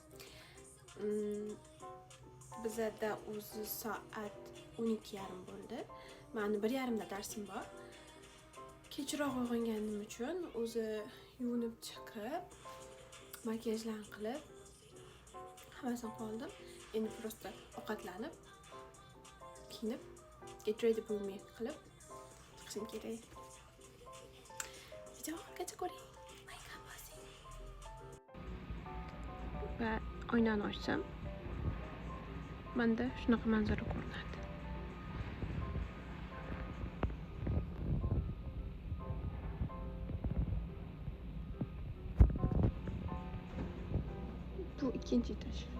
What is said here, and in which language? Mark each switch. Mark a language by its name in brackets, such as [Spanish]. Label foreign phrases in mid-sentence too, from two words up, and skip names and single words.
[Uzbek] Bizda o'zi soat 12:30 bo'ldi. Meni 1:30 da darsim bor. Kechroq uyg'onganim uchun o'zi yuvinib chiqib, makiyajlarni qilib, hammasini qildim. Endi prosta ovqatlanib, kiyinib, [English] get ready with me [Uzbek] qilib chiqishim kerak. Videogacha ko'ring. Like bosing. Va oynani ochsam, menda shunaqa manzara ko'rinadi. Bu ikkinchi etaj.